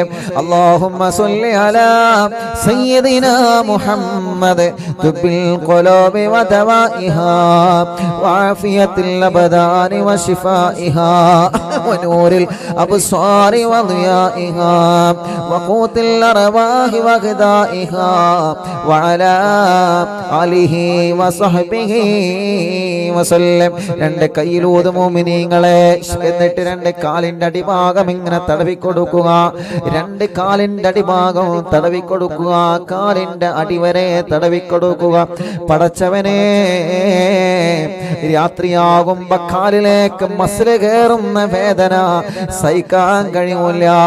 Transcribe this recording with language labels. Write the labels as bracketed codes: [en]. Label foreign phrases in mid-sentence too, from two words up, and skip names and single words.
[ar] اللهم صل على سيدنا محمد طب القلوب ودوائها وعافية الأبدان وشفائها ونور الأبصار وضيائها وقوت الأرواح وغذائها وعلى آله وصحبه وسلم. [ml] രണ്ട് കൈയിലൂത് മുഅ്മിനീങ്ങളെ. എന്നിട്ട് രണ്ട് കാലിന്റെ അടിഭാഗം ഇങ്ങനെ തടവിക്കൊടുക്കുക. രണ്ട് കാലിന്റെ അടിഭാഗം തടവിക്കൊടുക്കുക. കാലിന്റെ അടിവരെ തടവിക്കൊടുക്കുക. പടച്ചവനെ, രാത്രിയാകുമ്പോ കാലിലേക്ക് മസില് കയറുന്ന വേദന സഹിക്കാൻ കഴിയൂല.